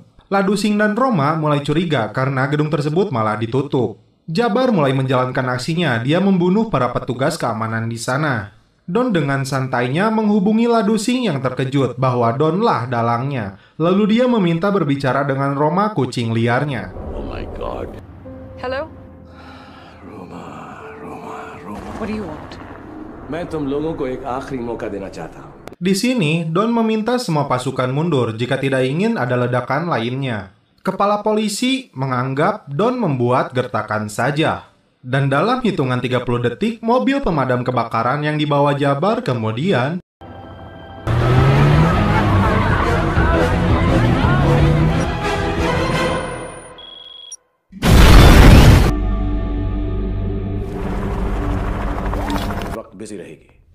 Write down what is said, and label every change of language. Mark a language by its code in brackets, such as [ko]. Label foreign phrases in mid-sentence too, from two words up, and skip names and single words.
[id] Ladu Singh dan Roma mulai curiga karena gedung tersebut malah ditutup. Jabar mulai menjalankan aksinya, dia membunuh para petugas keamanan di sana. Don dengan santainya menghubungi Ladu Singh yang terkejut bahwa Donlah dalangnya. Lalu dia meminta berbicara dengan Roma, kucing liarnya. [en] Oh my God. Hello? Roma. What do you want? [hi] मैं तुम लोगों को एक आखिरी मौका देना चाहता हूँ. [id] Di sini, Don meminta semua pasukan mundur jika tidak ingin ada ledakan lainnya. Kepala polisi menganggap Don membuat gertakan saja. Dan dalam hitungan 30 detik, mobil pemadam kebakaran yang dibawa Jabar kemudian [hi] वक्त बिजी रहेगी.